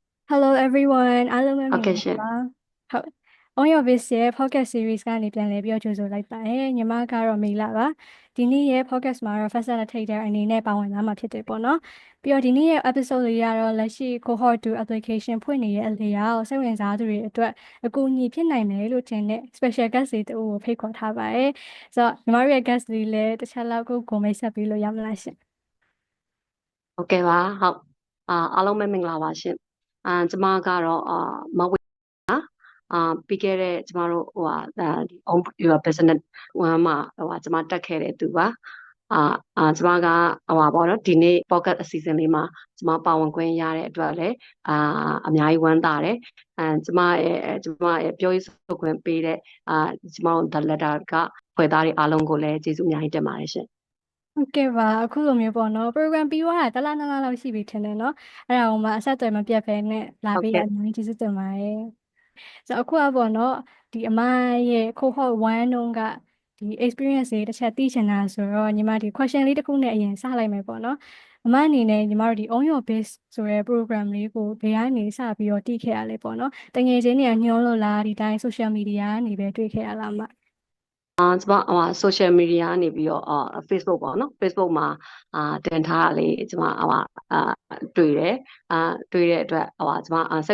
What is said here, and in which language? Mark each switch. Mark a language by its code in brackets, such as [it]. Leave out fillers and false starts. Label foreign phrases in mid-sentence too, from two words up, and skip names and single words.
[en] Hello everyone [my] အားလုံးပဲမင်္ဂ [en] Okay [my] လာ ရှင် ပါဟုတ် On Your Biz ရဲ့ podcast series ကနေပြန်လည်ပြီးတော့ကြိုဆိုလိုက်ပါတယ်ညီမကတော့မေလာပါဒီနေ့ရဲ့ podcast မှာတော့ [en] first and trader [my] အနေနဲ့ပါဝင်လာမှာဖြစ်တယ်ပေါ့နော်ပြီးတော့ဒီနေ့ရဲ့ episode လေးကတော့လက်ရှိ [en] cohort 2 application [my] ဖွင့်နေရဲ့အလေယာကိုစိတ်ဝင်စားသူတွေအတွက်အကူအညီဖြစ်နိုင်မယ်လို့ထင်တဲ့ [en] special guest [my] တွေတူကိုဖိတ်ခေါ်ထားပါတယ်ဆိုတော့ညီမတို့ရဲ့ guest လေးလည်းတစ်ချက်လောက်ကိုမိတ်ဆက်ပေးလို့ရမလားရှင် ဟုတ်ကဲ့ပါဟုတ်အားလုံးပဲမင်္ဂလာပါရှင်ကျမကတော့မဝေပြီးခဲ့တဲ့ကျမတို့ဒီ own your business မှာကျမတက်ခဲ့တဲ့သူပါကျမကပေါ့နော်ဒီနေ့ podcast အစီအစဉ်လေးမှာကျမပါဝင်ခွင့်ရတဲ့အတွက်လည်းအများကြီးဝမ်းသာတယ်ကျမရဲ့ပြောရေးဆိုခွင့်ပေးတဲ့ကျမတို့ The Letter ကဖွဲ့သားတွေအားလုံးကိုလည်းကျေးဇူးအများကြီးတင်ပါတယ်ရှင် ဟုတ်ကဲ့ပါအခုလိုမျိုးပေါ့နော် program ပြီးသွားတာတစ်လနှစ်လလောက်ရှိပြီထင်တယ်နော်အဲ့ဒါဟိုမှာအဆက်အသွယ်မပြတ်ဘဲနဲ့လာပေးရအများကြီးကျေးဇူးတင်ပါတယ်ဆိုတော့အခုကပေါ့နော်ဒီအမရဲ့ cohort 1တုန်းကဒီ experience တွေတစ်ချက်သိချင်တာဆိုတော့ညီမဒီ question လေးတစ်ခုနဲ့အရင်စလိုက်မယ်ပေါ့နော်အမအနေနဲ့ညီမတို့ဒီ own your biz ဆိုတဲ့ program လေးကိုဘယ်ကနေစပြီးတော့တည်ခဲ့ရလဲပေါ့နော်တကယ်ချင်းနေညွှန်းလို့လားဒီတိုင်း [en] social media [my] ကနေပဲတွေ့ခဲ့ရလားမ ကျမ [en] social media [my] ကနေပြီးတော့Facebook ပေါ့နော် Facebook မှာတင်ထားတာလေးကျမတွေ့တယ်တွေ့တဲ့အတွက်ကျမစိတ်